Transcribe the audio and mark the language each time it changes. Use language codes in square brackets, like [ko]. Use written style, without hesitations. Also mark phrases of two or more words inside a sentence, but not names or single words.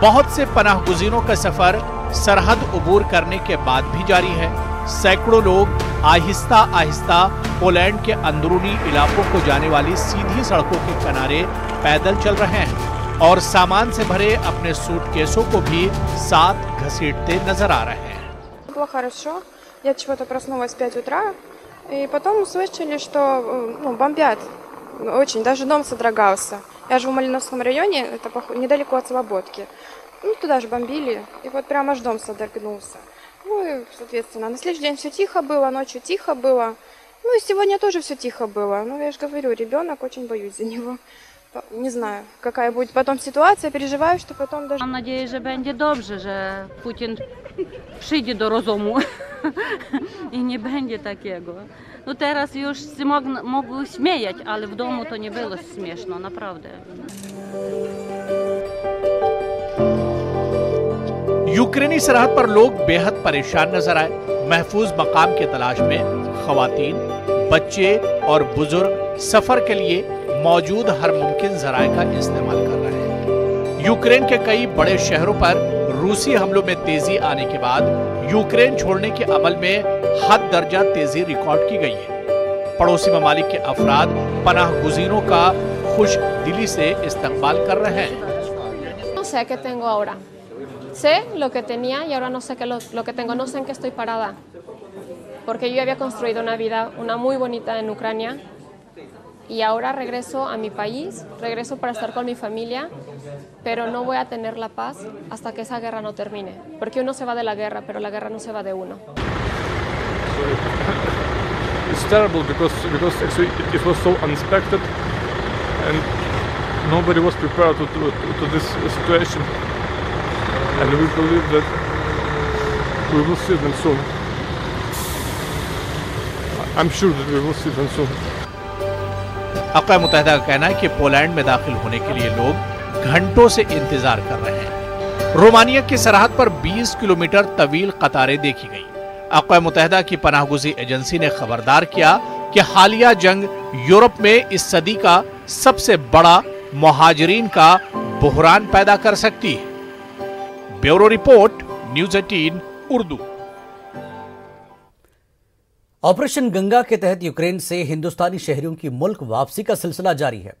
[ur] بہت سے پناہ گزیروں کا سفر سرحد عبور کرنے کے بعد بھی جاری ہے. سینکڑوں لوگ آہستہ آہستہ پولینڈ کے اندرونی علاقوں کو جانے والی سیدھی سڑکوں کے کنارے پیدل چل رہے ہیں اور سامان سے بھرے اپنے سوٹ کیسوں کو بھی ساتھ گھسیٹتے نظر آ رہے ہیں. [ru] Было хорошо. Я чего-то проснулась в 5 утра, и потом услышали, что бомбят. Очень, даже дом содрогался. Я живу в Малиновском районе, это недалеко от Слободки. Туда же бомбили, и вот прямо аж дом содрогнулся. И, соответственно, на следующий день все тихо было, ночью тихо было. И сегодня тоже все тихо было. Я же говорю, ребенок, очень боюсь за него. Не знаю, какая будет потом ситуация, переживаю, что потом даже... [pl] Mam nadzieję, że będzie dobrze, że Putin przyjdzie do rozumu i nie będzie takiego. Teraz już się mogły śmiać, ale w domu to nie było śmieszno, naprawdę. [ur] یوکرینی سرحد پر لوگ بے حد پریشان نظر آئے. محفوظ مقام کی تلاش میں خواتین، بچے اور بزرگ سفر کے لیے موجود ہر ممکن ذرائع کا استعمال کر رہے ہیں. یوکرین کے کئی بڑے شہروں پر روسی حملوں میں تیزی آنے کے بعد یوکرین چھوڑنے کے عمل میں حد درجہ تیزی ریکارڈ کی گئی ہے. پڑوسی ممالک کے افراد پناہ گزیروں کا خوش دلی سے استقبال کر رہے ہیں. [es] No sé qué tengo ahora. Sé lo que tenía y ahora no sé lo que tengo. No sé en qué estoy parada. Porque yo había construido una vida, una muy bonita en Ucrania. Y ahora regreso a mi país, regreso para estar con mi familia, pero no voy a tener la paz hasta que esa guerra no termine. Porque uno se va de la guerra, pero la guerra no se va de uno. [en] It's terrible because actually it was so unexpected and nobody was prepared to this situation. And we believe that we will see them soon. I'm sure that we will see them soon. [ur] اقوام متحدہ کا کہنا ہے کہ پولینڈ میں داخل ہونے کے لیے لوگ گھنٹوں سے انتظار کر رہے ہیں. رومانیہ کی سرحد پر 20 کلومیٹر طویل قطاریں دیکھی گئی. اقوام متحدہ کی پناہ گزی ایجنسی نے خبردار کیا کہ حالیہ جنگ یورپ میں اس صدی کا سب سے بڑا مہاجرین کا بحران پیدا کر سکتی ہے۔ بیورو رپورٹ، نیوز 18 اردو۔ آپریشن گنگا کے تحت یوکرین سے ہندوستانی شہریوں کی ملک واپسی کا سلسلہ جاری ہے۔